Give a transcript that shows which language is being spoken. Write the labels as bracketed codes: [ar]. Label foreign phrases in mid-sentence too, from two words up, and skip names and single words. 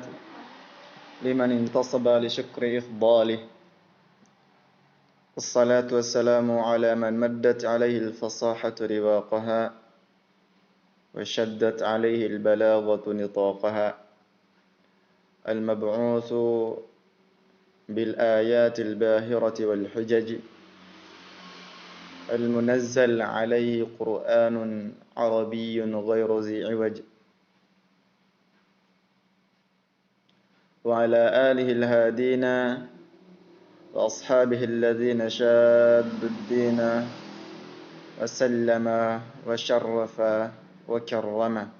[ar] لمن انتسب لشكر إفضاله. والصلاة والسلام على من مدت عليه الفصاحة رواقها. وشدت عليه البلاغة نطاقها. Al-mab'uthu بالآيات الباهرة والحجج المنزل عليه قرآن عربي غير ذي عوج وعلى آله الهادين وأصحابه الذين شادوا الدين وسلم وشرف وكرم.